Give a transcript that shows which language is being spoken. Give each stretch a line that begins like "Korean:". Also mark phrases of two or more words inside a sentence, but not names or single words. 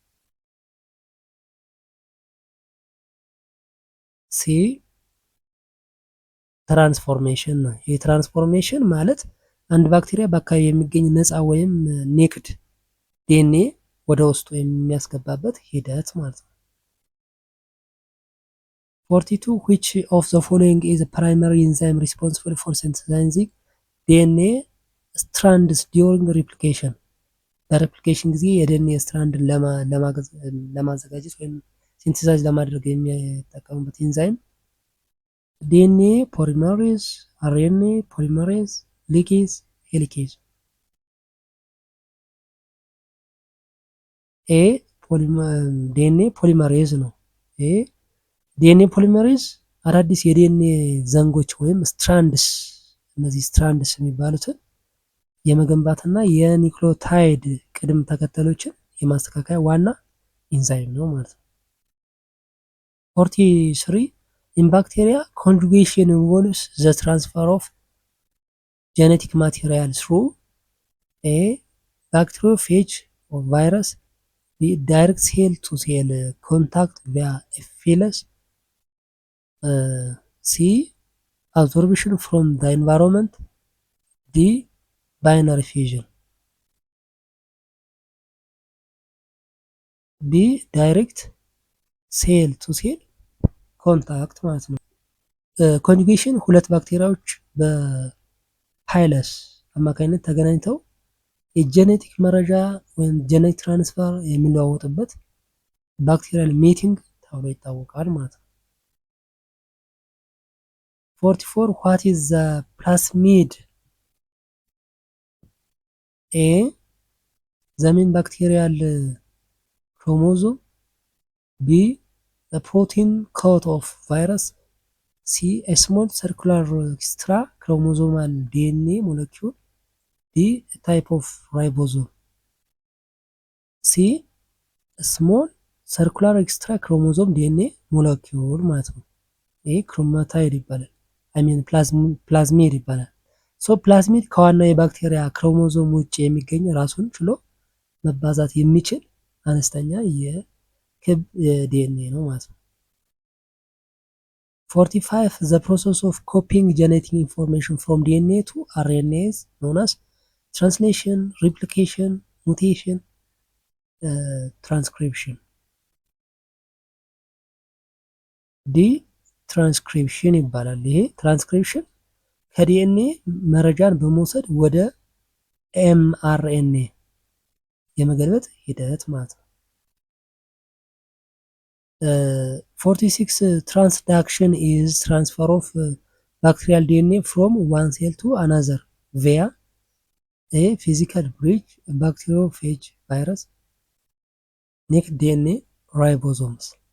Amharic: ሲ ትራንስፎርሜሽን ነው። ይህ ትራንስፎርሜሽን ማለት አንድ ባክቴሪያ በአካባቢ የሚገኝ ነፃ ወይም ኔክድ ዲኤንኤ ወደ ውስጡ የሚያስገባበት ሂደት ማለት ነው። 42
English: which of the following is a primary enzyme responsible for synthesizing DNA strands during replication?
Amharic: በሬፕሊኬሽን ጊዜ የዲኤንኤ ስትራንድን ለማዘጋጀት ወይም ሲንተሳይዝ ለማድረግ የሚጠቀሙበት ኢንዛይም
English: DNA polymerase, RNA polymerase, ligase, helicase። A DNA polymerase
Amharic: ነው።
English: A DNA polymerase
Amharic: አዳዲስ የዲኤንኤ ዘንጎች ወይም ስትራንድስ፣ እነዚህ ስትራንድስ የሚባሉትን የመገንባትና የኒክሎታይድ ቅድም ተከተሎችን የማስተካከያ ዋና ኢንዛይም ነው ማለት ነው።
English: 43 in bacteria conjugation involves the transfer of genetic material through a bacteriophage or virus, b direct cell to cell contact via a phyllis, c absorption from the environment, d binary fusion. B direct cell to cell contact
Amharic: ማለት ነው። ኮንጁጌሽን ሁለት ባክቴሪያዎች በፓይለስ አማካኝነት ተገናኝተው የጄኔቲክ መረጃ ወይም
English: genetic transfer
Amharic: የሚለዋወጥበት
English: bacterial mating
Amharic: ተብሎ ይታወቃል ማለት ነው። 44
English: what is the plasmid? ኤ the main bacterial chromosome, B a protein coat of virus, C a small circular extra chromosomal DNA molecule, D a type of ribosome. C a small circular extra chromosome DNA molecule
Amharic: ማለት ነው። ይሄ ክሮማታይድ ይባላል። ፕላዝሚድ ይባላል። ሶ ፕላዝሚድ ከዋናው የባክቴሪያ ክሮሞዞም ውጭ የሚገኝ ራሱን ችሎ መባዛት የሚችል አነስተኛ የክብ ዲኤንኤ ነው ማለት ነው።
English: 45 the process of copying genetic information from DNA to RNA is known as translation, replication, mutation, transcription.
Amharic: ዲ ትራንስክሪፕሽን ይባላል። ይሄ ትራንስክሪፕሽን ከዲኤንኤ መረጃን በመውሰድ ወደ ኤምአርኤንኤ የመገልበጥ ሂደት ማለት ነው።
English: 46 transduction is transfer of bacterial DNA from one cell to another via a physical bridge, bacteriophage virus, naked DNA, ribosomes.